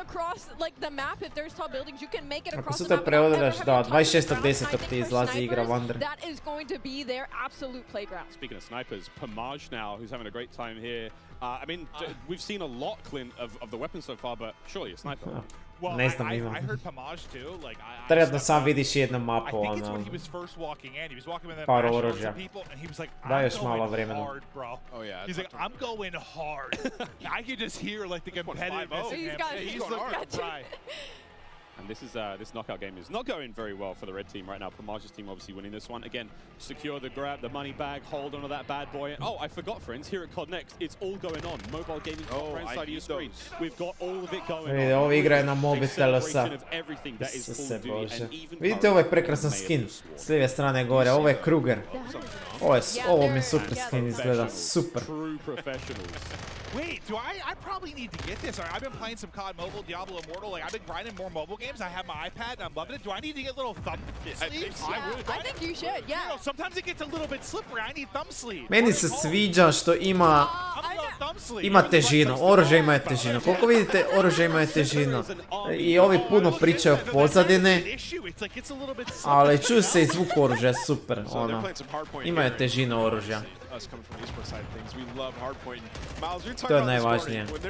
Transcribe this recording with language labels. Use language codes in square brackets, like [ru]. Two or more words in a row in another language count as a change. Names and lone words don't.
[hr] Ako su to preodreš, da, 26.10. ti izlazi igra Wonder. [en] Speaking of snipers, Pomage now, who's having a great time here. I mean, we've seen a lot, Clint, of the weapons so far, but surely a sniper. Well, [hr] ne znam, [en] I heard Pomage too. Like, [hr] trenutno sam vidiš jednu mapu, ono, par oružja. Da još malo vremena. [en] Oh yeah. He's like, I'm going hard. I can just hear like the competitiveness in him. He's looking right. And this knockout game is not going very well for the red team right now. Pamaja's team obviously winning this one. Again, secure the grab, the money bag, hold on to that bad boy. Oh, I forgot, friends, here at COD Next, it's all going on. Mobile gaming right side of your screen. We've got all of it going on. [hr] Ovo igra je na mobitelu sa... Isuse Bože. Vidite, ovo je prekrasan skin. S lijeve strane gore, ovo je Kruger. Ovo mi je super skin izgleda, super. [en] Wait, I probably need to get this. I've been playing some COD Mobile, Diablo Immortal. Like, I've been grinding more mobile games. I have my iPad and I'm loving it. Do I need to get little thumb sleeves? I think you should, yeah. You know, sometimes it gets a little bit slippery. I need thumb sleeves. [hr] Meni se sviđa što ima težinu, oružje ima težinu. Koliko vidite, oružje ima težinu. I ovi puno pričaju pozadine, ali čuju se i zvuk oružja, super, ono. Imaju težinu oružja. To je najvažnije.